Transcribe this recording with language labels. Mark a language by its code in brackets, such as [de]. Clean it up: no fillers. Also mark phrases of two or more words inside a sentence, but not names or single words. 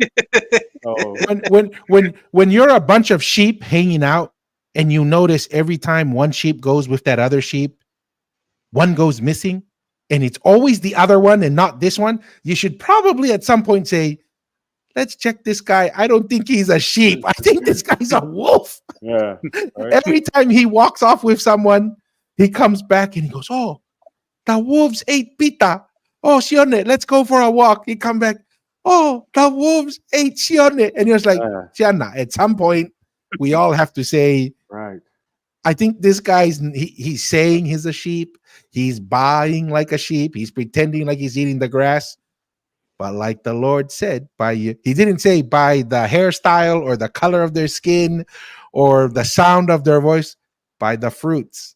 [en] So when you're a bunch of sheep hanging out, and you notice every time one sheep goes with that other sheep, one goes missing, and it's always the other one and not this one, you should probably at some point say, let's check this guy. I don't think he's a sheep. I think this guy's a wolf. Yeah. Right. Every time he walks off with someone, he comes back and he goes, oh, the wolves ate pita. Oh, Sione, let's go for a walk. He come back. Oh, the wolves ate Sione. And he was like, Siana, at some point, we all have to say, right. I think this guy's, he's saying he's a sheep. He's buying like a sheep. He's pretending like he's eating the grass. But like the Lord said, he didn't say by the hairstyle or the color of their skin or the sound of their voice, by the fruits.